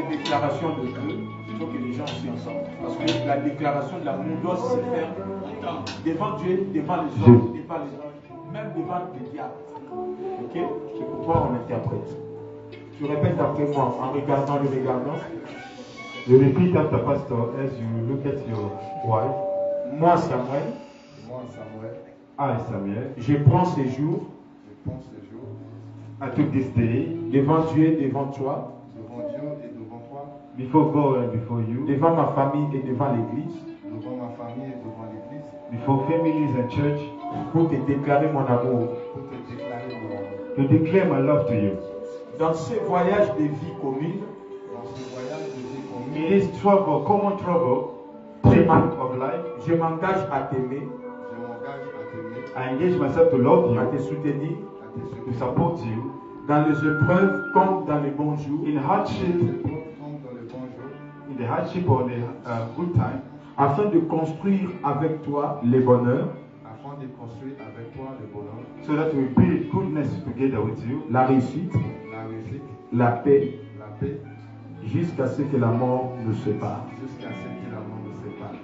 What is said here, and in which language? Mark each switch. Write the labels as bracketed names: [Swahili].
[French] déclaration de vœux, il faut que les gens soient ensemble. Parce que la déclaration de l'amour doit se faire devant Dieu, devant les hommes, même devant les diables. Ok? C'est pourquoi on interprète. Tu répètes après moi en regardant le regardant. [English] You repeat after Pastor as you look at your wife. [French] Moi, Samuel. Moi, Samuel, [English] I, Samuel, [French] Je prends ces jours je prends ce jour [English] I took this day [French] devant Dieu et devant toi, devant Dieu et devant toi, [English] before God and before you, [French] devant ma famille et devant l'église, devant ma famille et devant l'église, [English] before families and church, [French] pour te déclarer mon amour. pour te déclarer mon amour. [English] to declare my love to you. [French] Dans ce voyage de vie commune, Dans ce voyage de vie [English] In [French] commune, [English] this trouble, common trouble, trip of life, [French] je m'engage à t'aimer, je m'engage à t'aimer, [English] I engage myself to love [French] à [English] you, [French] te soutenir, à te [English] to [French] soutenir, [English] support you, [French] dans les épreuves comme dans les bons jours, [English] in hardship, [French] comme dans le bon jour, [English] in the hardship or the good time, [French] afin de construire avec toi les bonheurs, afin de construire avec toi le bonheur, [English] so that we build goodness together with you, [French] la réussite, la réussite, la paix, la paix, jusqu'à ce que la mort nous sépare. jusqu'à ce que la mort nous sépare.